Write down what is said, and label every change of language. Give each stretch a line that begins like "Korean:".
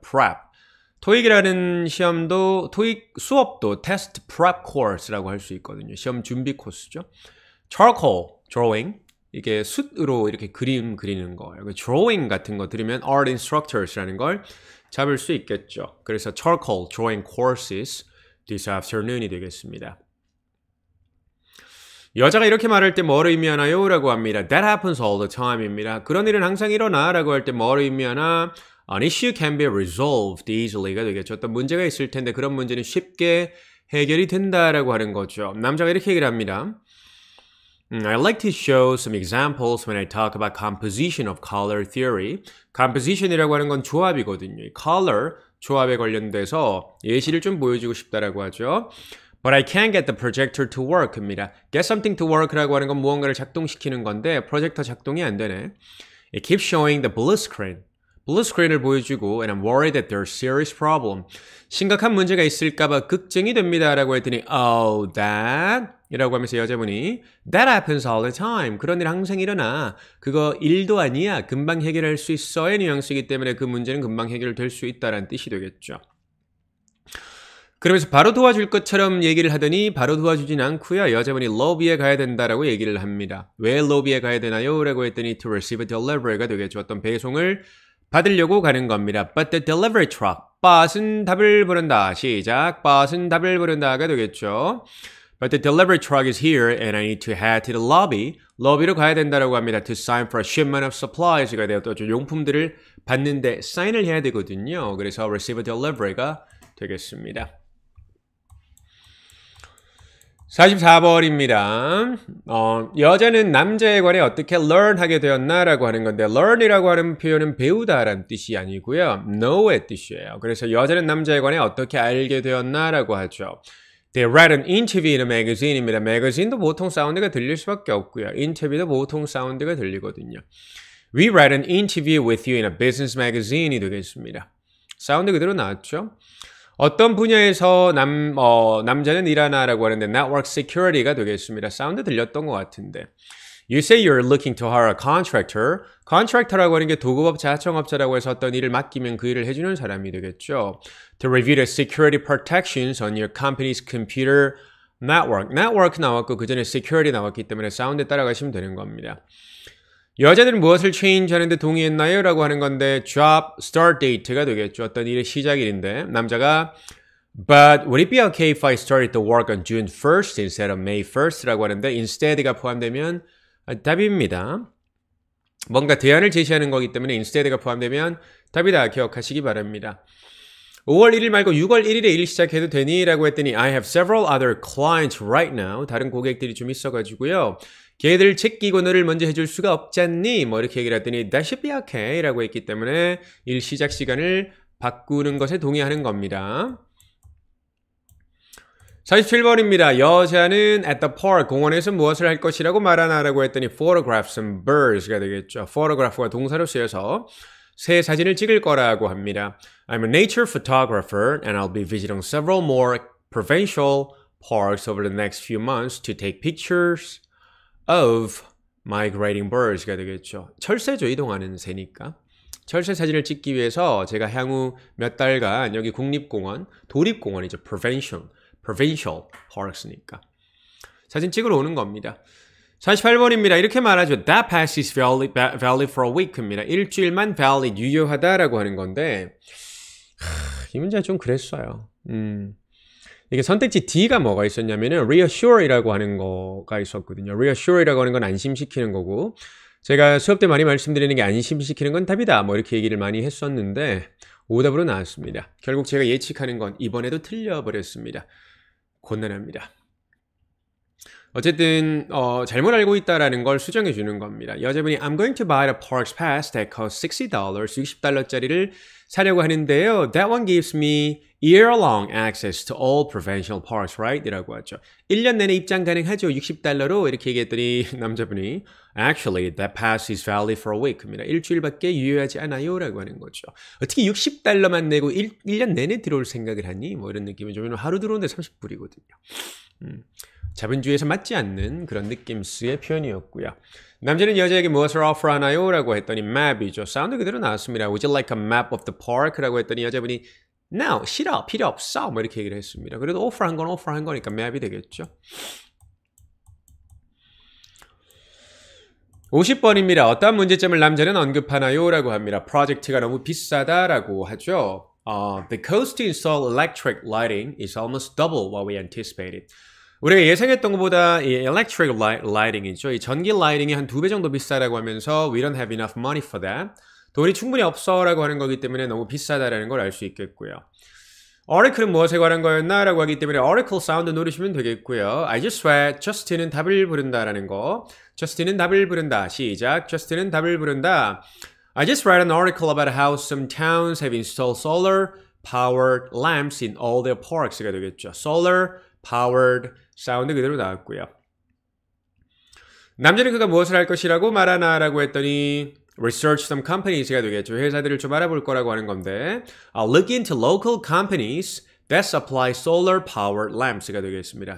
English: prep.
Korean: 토익이라는 시험도, 토익 수업도
English: test prep course
Korean: 라고 할 수 있거든요. 시험 준비 코스죠. charcoal, drawing. 이게 숯으로 이렇게 그림 그리는 거예요. drawing 같은 거 들으면 art instructors라는 걸 잡을 수 있겠죠. 그래서
English: charcoal drawing courses this afternoon이
Korean: 되겠습니다. 여자가 이렇게 말할 때 뭐를 의미하나요? 라고 합니다.
English: That happens all the time입니다.
Korean: 그런 일은 항상 일어나 라고 할 때 뭐를 의미하나?
English: An issue can be resolved easily가
Korean: 되겠죠. 어떤 문제가 있을 텐데 그런 문제는 쉽게 해결이 된다라고 하는 거죠. 남자가 이렇게 얘기를 합니다.
English: I like to show some examples when I talk about composition of color theory.
Korean: composition이라고 하는 건 조합이거든요. color, 조합에 관련돼서 예시를 좀 보여주고 싶다라고 하죠.
English: But I can't get the projector to work입니다. Get something to work
Korean: 라고 하는 건 무언가를 작동시키는 건데 프로젝터 작동이 안 되네.
English: It keeps showing the blue screen. blue screen을
Korean: 보여주고
English: and I'm worried that there's serious problem.
Korean: 심각한 문제가 있을까봐 걱정이 됩니다. 라고 했더니
English: Oh, that?
Korean: 이라고 하면서 여자분이
English: That happens all the time.
Korean: 그런 일 항상 일어나. 그거 일도 아니야. 금방 해결할 수 있어의 뉘앙스이기 때문에 그 문제는 금방 해결될 수 있다는 뜻이 되겠죠. 그러면서 바로 도와줄 것처럼 얘기를 하더니 바로 도와주진 않고요. 여자분이 로비에 가야 된다라고 얘기를 합니다. 왜 로비에 가야 되나요? 라고 했더니
English: to receive a delivery
Korean: 가 되겠죠. 어떤 배송을 받으려고 가는 겁니다.
English: But the delivery truck, bus은
Korean: 답을 부른다. 시작, bus은 답을 부른다가 되겠죠.
English: But the delivery truck is here and I need to head to the lobby.
Korean: 로비로 가야 된다라고 합니다.
English: To sign for a shipment of supplies
Korean: 가 되어 또 용품들을 받는데 사인을 해야 되거든요. 그래서
English: receive a delivery
Korean: 가 되겠습니다. 44번입니다. 여자는 남자에 관해 어떻게 learn하게 되었나라고 하는 건데 learn이라고 하는 표현은 배우다라는 뜻이 아니고요. know의 뜻이에요. 그래서 여자는 남자에 관해 어떻게 알게 되었나라고 하죠.
English: They read an interview in a magazine입니다.
Korean: 매거진도 보통 사운드가 들릴 수밖에 없고요. 인터뷰도 보통 사운드가 들리거든요.
English: We read an interview with you in a business magazine이
Korean: 되겠습니다. 사운드 그대로 나왔죠. 어떤 분야에서 남자는 일하나라고 하는데 network security가 되겠습니다. 사운드 들렸던 것 같은데.
English: You say you're looking to hire a contractor.
Korean: contractor라고 하는 게 도급업자, 하청업자라고 해서 어떤 일을 맡기면 그 일을 해주는 사람이 되겠죠.
English: To review the security protections on your company's computer network.
Korean: network 나왔고 그 전에 security 나왔기 때문에 사운드에 따라가시면 되는 겁니다. 여자들은 무엇을 change 하는데 동의했나요? 라고 하는 건데 job start date가 되겠죠. 어떤 일의 시작일인데 남자가
English: But would it be okay if I started to work on June 1st instead of May 1st?
Korean: 라고 하는데 instead가 포함되면 답입니다. 뭔가 대안을 제시하는 거기 때문에 instead가 포함되면 답이다. 기억하시기 바랍니다. 5월 1일 말고 6월 1일에 일 시작해도 되니? 라고 했더니
English: I have several other clients right now.
Korean: 다른 고객들이 좀 있어가지고요. 걔들 제끼고 너를 먼저 해줄 수가 없잖니? 뭐 이렇게 얘기를 했더니
English: That should be okay
Korean: 라고 했기 때문에 일 시작 시간을 바꾸는 것에 동의하는 겁니다. 47번입니다. 여자는 at the park, 공원에서 무엇을 할 것이라고 말하나라고 했더니
English: photograph some birds
Korean: 가 되겠죠. photograph가 동사로 쓰여서 새 사진을 찍을 거라고 합니다.
English: I'm a nature photographer and I'll be visiting several more provincial parks over the next few months to take pictures of migrating birds가 되겠죠.
Korean: 철새죠. 이동하는 새니까. 철새 사진을 찍기 위해서 제가 향후 몇 달간 여기 국립공원, 도립공원이죠. provincial parks니까. 사진 찍으러 오는 겁니다. 48번입니다. 이렇게 말하죠.
English: That pass is valid for a week입니다.
Korean: 일주일만 valid, 유효하다라고 하는 건데 이 문제가 좀 그랬어요. 이게 선택지 D가 뭐가 있었냐면은 reassure이라고 하는 거가 있었거든요. reassure이라고 하는 건 안심시키는 거고 제가 수업 때 많이 말씀드리는 게 안심시키는 건 답이다. 뭐 이렇게 얘기를 많이 했었는데 오답으로 나왔습니다. 결국 제가 예측하는 건 이번에도 틀려버렸습니다. 곤란합니다. 어쨌든 잘못 알고 있다라는 걸 수정해 주는 겁니다. 여자분이
English: I'm going to buy a parks pass that costs $60.
Korean: $60짜리를 사려고 하는데요.
English: That one gives me year-long access to all provincial parks, right?
Korean: 이라고 하죠. 1년 내내 입장 가능하죠.
English: $60로
Korean: 이렇게 얘기했더니 남자분이
English: Actually, that pass is valid for a week입니다.
Korean: 일주일밖에 유효하지 않아요. 라고 하는 거죠. 어떻게 $60만 내고 1년 내내 들어올 생각을 하니? 뭐 이런 느낌이죠. 하루 들어오는데 30불이거든요. 자본주의에서 맞지 않는 그런 느낌스의 표현이었고요. 남자는 여자에게 무엇을 offer하나요? 라고 했더니 map이죠. 사운드 그대로 나왔습니다.
English: Would you like a map of the park?
Korean: 라고 했더니 여자분이 No, 싫어, 필요 없어. 뭐 이렇게 얘기를 했습니다. 그래도 offer한 건 offer한 거니까 map이 되겠죠. 50번입니다. 어떠한 문제점을 남자는 언급하나요? 라고 합니다. 프로젝트가 너무 비싸다라고 하죠.
English: The cost to install electric lighting is almost double what we anticipated.
Korean: 우리가 예상했던 것보다 이 electric lighting이죠. 이 전기 라이팅이 한 2배 정도 비싸다고 하면서
English: we don't have enough money for that.
Korean: 돈이 충분히 없어라고 하는 거기 때문에 너무 비싸다라는 걸 알 수 있겠고요. article은 무엇에 관한 거였나? 라고 하기 때문에 article 사운드 누르시면 되겠고요.
English: I just read
Korean: Justin은 답을 부른다라는 거. Justin은 답을 부른다. 시작. Justin은 답을 부른다.
English: I just read an article about how some towns have installed solar-powered lamps in all their parks가 되겠죠.
Korean: Solar-powered 사운드 그대로 나왔고요. 남자는 그가 무엇을 할 것이라고 말하나라고 했더니
English: research some companies
Korean: 가 되겠죠. 회사들을 좀 알아볼 거라고 하는 건데
English: I'll look into local companies that supply solar-powered lamps
Korean: 가 되겠습니다.